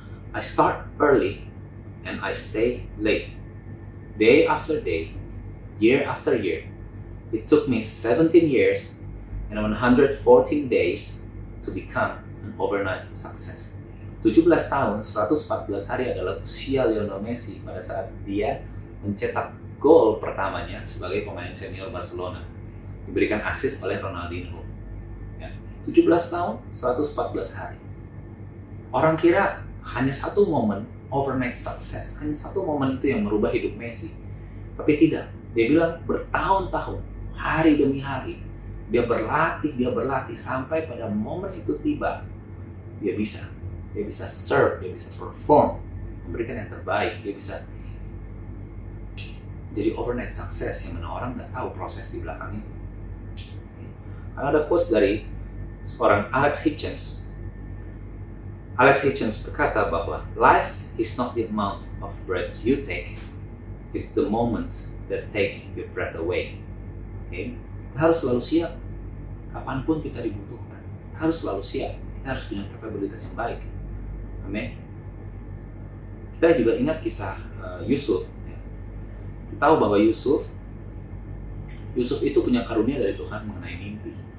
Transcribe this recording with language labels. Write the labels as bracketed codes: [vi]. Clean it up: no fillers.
[en] I start early and I stay late. Day after day, year after year. It took me 17 years and 114 days to become an overnight success. [id] 17 tahun, 114 hari adalah usia Lionel Messi pada saat dia mencetak gol pertamanya sebagai pemain senior Barcelona. Diberikan assist oleh Ronaldinho. 17 tahun, 114 hari. Orang kira hanya satu momen overnight success, hanya satu momen itu yang merubah hidup Messi. Tapi tidak, dia bilang bertahun-tahun, hari demi hari, dia berlatih sampai pada momen itu tiba, dia bisa serve, dia bisa perform, memberikan yang terbaik, dia bisa jadi overnight success yang mana orang nggak tahu proses di belakang itu. Karena ada quotes dari seorang Alex Hitchens. [en] Alex Hitchens [id] berkata bahwa [en] life is not the amount of breaths you take, it's the moments that take your breath away. Okay? [id] Kita harus selalu siap kapanpun kita dibutuhkan. Kita harus selalu siap. Kita harus punya kapabilitas yang baik. Amin. Kita juga ingat kisah Yusuf. Kita tahu bahwa Yusuf itu punya karunia dari Tuhan mengenai mimpi.